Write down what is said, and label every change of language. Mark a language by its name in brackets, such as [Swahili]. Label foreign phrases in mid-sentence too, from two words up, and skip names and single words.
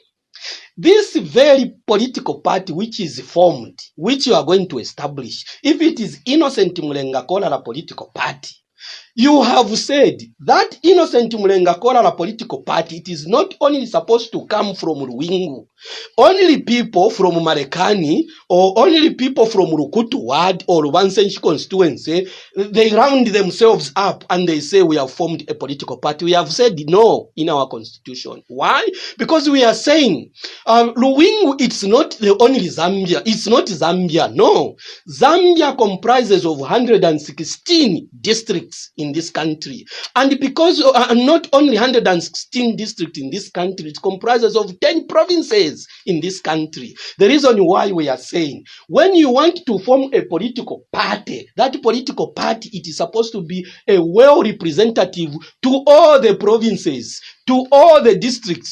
[English] This very political party which is formed, which you are going to establish, if it is Innocent Mulenga Kolala political party, you have said that Innocent Mulenga Kolala political party, it is not only supposed to come from Ruwingu, only people from Marekani or only people from Rukutu Ward or Wansenshi constituency, they round themselves up and they say we have formed a political party. We have said no in our constitution. Why? Because we are saying Ruwingu, it's not the only Zambia. It's not Zambia. No. Zambia comprises of 116 districts in this country. And because not only 116 districts in this country, it comprises of 10 provinces in this country. The reason why we are saying, when you want to form a political party, that political party, it is supposed to be a well representative to all the provinces, to all the districts.